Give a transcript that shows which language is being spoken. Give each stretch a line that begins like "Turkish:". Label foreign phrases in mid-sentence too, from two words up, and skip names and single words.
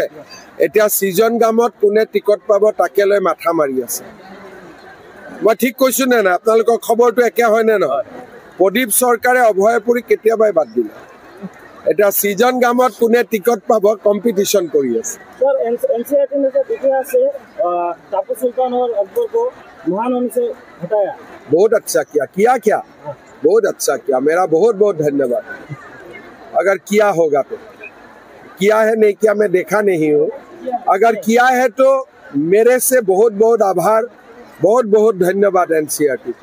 Assamese: এতিয়া ছিজন গামত কোনে টিকট পাব তাকে লৈ মাথা মাৰি আছে। মই ঠিক কৈছো নে নাই? আপোনালোকৰ খবৰটো একে হয় নে নহয়? প্ৰদীপ চৰকাৰে অভয়পুৰী কেতিয়াবাই বাদ দিলে। এতিয়া ছিজন গামত কোনে টিকট পাব কম্পিটিশন কৰি আছে।
Hindi: बहुत अच्छा किया बहुत अच्छा किया। मेरा बहुत बहुत धन्यवाद। अगर किया होगा तो किया है, नहीं किया मैं देखा नहीं हूँ। अगर किया है तो मेरे से बहुत बहुत आभार, बहुत बहुत धन्यवाद NCRT को।